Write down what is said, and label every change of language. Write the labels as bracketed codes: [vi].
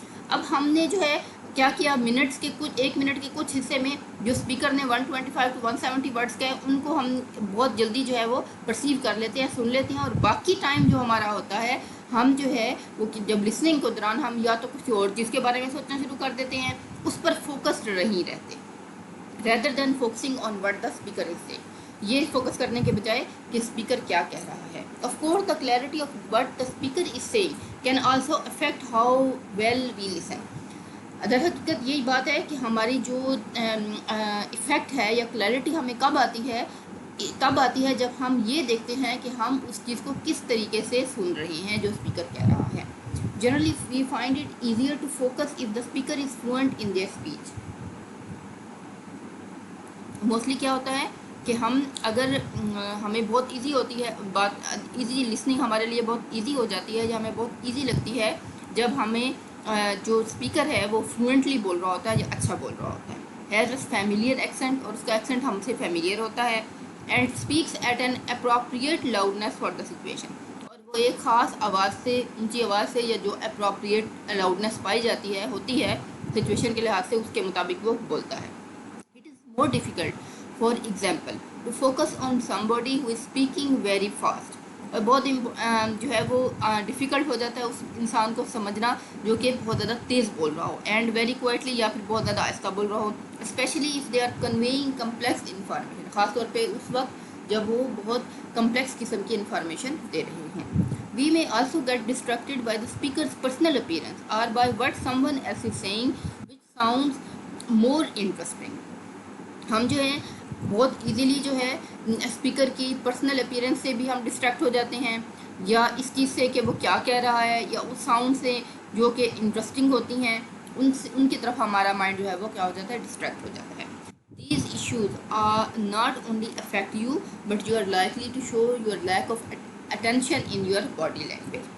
[ur] اب ہم نے جو ہے کیا کیا, منٹس کے کچھ ایک منٹ کے کچھ حصے میں جو اسپیکر نے 125 to 170 ورڈز کہے ان کو ہم بہت جلدی جو ہے وہ پرسیو کر لیتے ہیں, سن لیتے ہیں, اور باقی ٹائم جو ہمارا ہوتا ہے ہم جو ہے وہ جب لسننگ کو دوران ہم یا تو کچھ اور چیز کے بارے میں سوچنا شروع کر دیتے ہیں, اس پر فوکسڈ نہیں رہتے, [en] Rather than focusing on what the speaker is saying. [ur] یہ فوکس کرنے کے بجائے کہ اسپیکر کیا کہہ رہا ہے. [en] Of course the clarity of what the speaker is saying can also affect how well we listen. [ur] در حقیقت یہی بات ہے کہ ہماری جو افیکٹ ہے یا کلیئرٹی ہمیں کب آتی ہے جب ہم یہ دیکھتے ہیں کہ ہم اس چیز کو کس طریقے سے سن رہے ہیں جو اسپیکر کہہ رہا ہے. [en] Generally we find it easier to focus if the speaker is fluent in their speech. [ur] Mostly کیا ہوتا ہے کہ ہم اگر ہمیں بہت ایزی ہوتی ہے بات, ایزی لسننگ ہمارے لیے بہت ایزی ہو جاتی ہے یا ہمیں بہت ایزی لگتی ہے جب ہمیں جو اسپیکر ہے وہ فلوئنٹلی بول رہا ہوتا ہے یا اچھا بول رہا ہوتا ہے, [en] has a familiar accent, [ur] اور اس کا ایکسنٹ ہم سے فیملیئر ہوتا ہے, [en] and speaks at an appropriate loudness for the situation, [ur] اور وہ ایک خاص آواز سے, اونچی آواز سے, یا جو اپروپریٹ لاؤڈنیس پائی جاتی ہے ہوتی ہے سچویشن کے لحاظ سے, اس کے مطابق وہ بولتا ہے. [en] It is more difficult for example to focus on somebody who is speaking very fast. [ur] اور بہت جو ہے وہ ڈیفیکلٹ ہو جاتا ہے اس انسان کو سمجھنا جو کہ بہت زیادہ تیز بول رہا ہو, [en] and very quietly, [ur] یا پھر بہت زیادہ آہستہ بول رہا ہو, [en] especially if they are conveying complex information, [ur] خاص طور پہ اس وقت جب وہ بہت کمپلیکس قسم کی انفارمیشن دے رہے ہیں. [en] We may also get distracted by the speaker's personal appearance or by what someone else is saying which sounds more interesting. [ur] ہم جو ہیں بہت ایزیلی جو ہے اسپیکر کی پرسنل اپیرنس سے بھی ہم ڈسٹریکٹ ہو جاتے ہیں, یا اس چیز سے کہ وہ کیا کہہ رہا ہے, یا اس ساؤنڈ سے جو کہ انٹرسٹنگ ہوتی ہیں ان کی طرف ہمارا مائنڈ جو ہے وہ کیا ہو جاتا ہے, ڈسٹریکٹ ہو جاتا ہے. [en] These issues are not only affect you but you are likely to show your lack of attention in your body language.